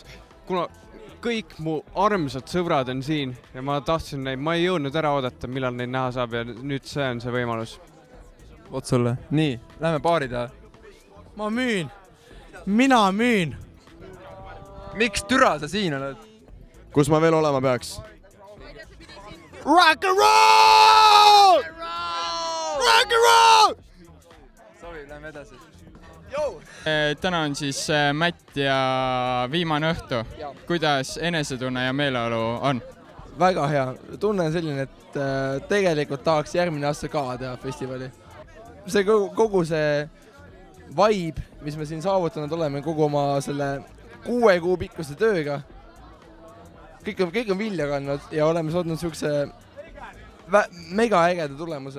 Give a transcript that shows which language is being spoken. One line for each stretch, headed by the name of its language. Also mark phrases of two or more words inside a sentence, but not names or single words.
Estonian: Kuna kõik mu armsad sõbrad on siin ja ma tahtsin neid, ma ei jõudnud ära oodata, millal neid näha saab ja nüüd see on see võimalus. Oot sulle. Nii, lähme baari taha. Ma müün. Mina müün. Miks türa sa siin oled? Kus ma veel olema peaks?
English: Rock and roll! Rock and roll!
Estonian: Sobi, lähme edasi. Täna on siis Mätt ja viimane õhtu. Kuidas enesetunne ja meeleolu on? väga hea. Tunne on selline, et tegelikult tahaks järgmine aasta ka teha festivali. See kogu see vibe, mis me siin saavutanud oleme kogu oma selle 6 kuu pikkuse tööga, kõik on vilja kandnud ja oleme saanud niisuguse mega ägeda tulemuse.